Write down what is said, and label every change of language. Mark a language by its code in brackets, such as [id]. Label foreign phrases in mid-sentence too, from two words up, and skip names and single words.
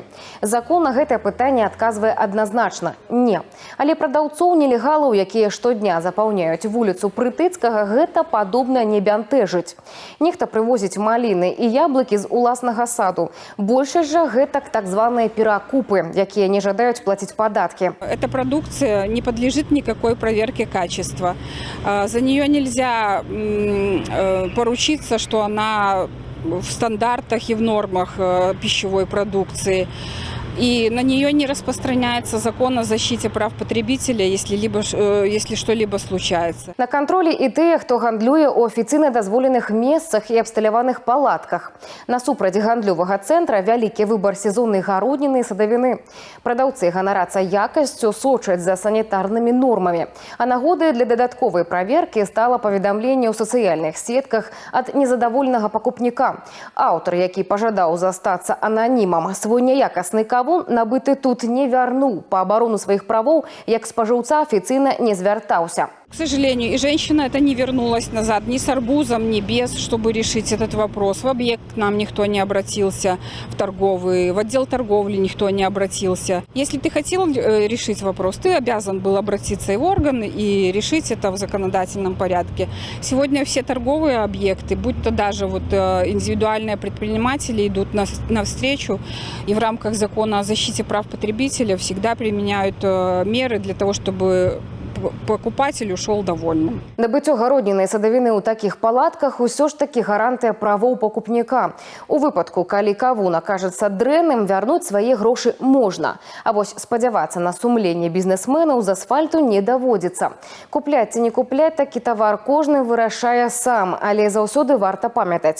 [be] Закон на гэтае пытанне адказвае адназначна – не. Але прадаўцоў-нелегалаў, якія штодня запаўняюць вуліцу Прытыцкага, гэта падобна не бянтэжыць. Нехта прывозіць маліны і яблыкі з уласнага саду. Большасць жа гэта так званыя перакупы, якія не жадаюць плаціць падаткі. [ru] Эта продукция не подлежит никакой проверке качества. За нее нельзя поручиться, что она в стандартах и в нормах пищевой продукции. И на нее не распространяется закон о защите прав потребителя, если что-либо случается. [be] На контролі і тыя, хто гандлюе ў афіцыйна дазволеных месцах і абсталяваных палатках. Насупраць гандлёвага цэнтра вялікі выбар сезоннай гародніны і садавіны. Прадаўцы ганарацца якасцю, сочаць за санітарнымі нормамі. А нагодай для дадатковай праверкі стала паведамленне ў сацыяльных сетках ад незадаволенага пакупніка. Аўтар, які пажадаў застацца ананімам, свой няякасны кавун набыты тут не вярнуў. Па абарону сваіх правоў, як спажыўца, афіцыйна не звяртаўся. [ru] К сожалению, и женщина это не вернулась назад ни с арбузом, ни без, чтобы решить этот вопрос. В объект к нам никто не обратился, в торговый, в отдел торговли никто не обратился. Если ты хотел решить вопрос, ты обязан был обратиться и в органы и решить это в законодательном порядке. Сегодня все торговые объекты, будь то даже индивидуальные предприниматели, идут навстречу и в рамках закона о защите прав потребителя всегда применяют меры для того, чтобы покупатель ушел довольным. [be] Набыццё гародніны і садавіны ў такіх палатках усё ж такі гарантыя правоў пакупніка. У выпадку, калі кавун акажацца дрэнным, вярнуць свае грошы можна. А вось спадзявацца на сумленне бізнесменаў з асфальту не даводзіцца. Купляць ці не купляць такі тавар кожны вырашае сам, але заўсёды варта памятаць.